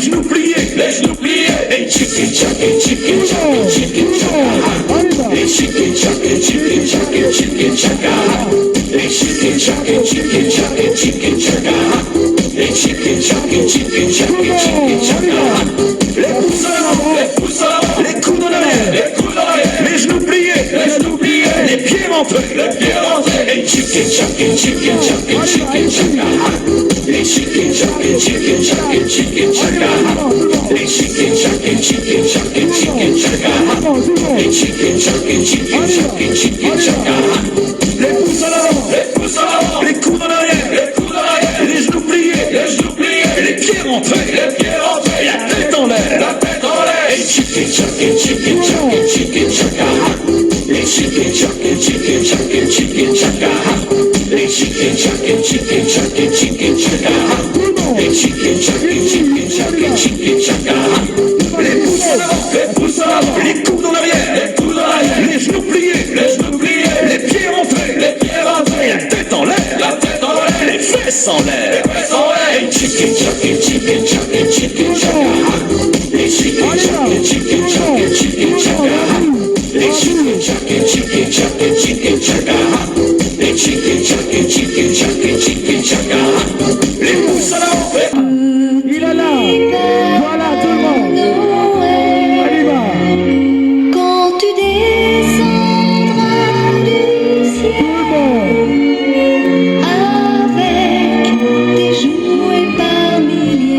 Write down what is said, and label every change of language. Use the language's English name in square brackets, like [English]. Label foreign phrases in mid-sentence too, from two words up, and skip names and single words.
[French] genoux pliés, et [English] chicken chaka, chicken chaka, chicken chaka, [French] et [English] chicken chaka, chicken chaka, chicken chaka, [French] et [English] chicken chaka, chicken chaka, chicken chaka, [French] et [English] chicken chaka, chicken chaka, chicken chaka. [French] Les pouces en avant, les coudes en arrière, les genoux pliés, les pieds rentrés, et [English] chicken chaka, chicken chaka, chicken chaka, [French] et [English] chicken chaka, chicken chaka, chicken chaka, [French] et [English] chicken chaka, chicken chaka, chicken chaka, [French] et [English] chicken chaka, chicken chaka, chicken chaka. [French] Les pouces en avant, les coudes en arrière, les genoux pliés, les pieds rentrés, la tête en l'air, et [English] chicken chaka, chicken chaka, chicken chaka, [French] et [English] chicken chaka, chicken chaka, chicken chaka, [French] et [English] chicken chaka, chicken chaka, chicken chaka, [French] et [English] chicken chaka, chicken chaka, chicken chaka. [French] Les pouces en avant, les coudes en arrière, les genoux pliés, les pieds rentrés, la tête en l'air, les fesses en l'air, et [English] chicken chaka, chicken chaka, chicken chaka, [French] et [English] chicken chaka, chicken chaka, chicken chaka, [French] et [English] chicken chaka, chicken chaka, chicken chaka, [French] et [English] chicken chaka, chicken chaka, chicken chaka. [French] Les pouces en avant. Il est là. Voilà tout le monde. On y va. Quand tu descendras du ciel avec tes jouets par milliers,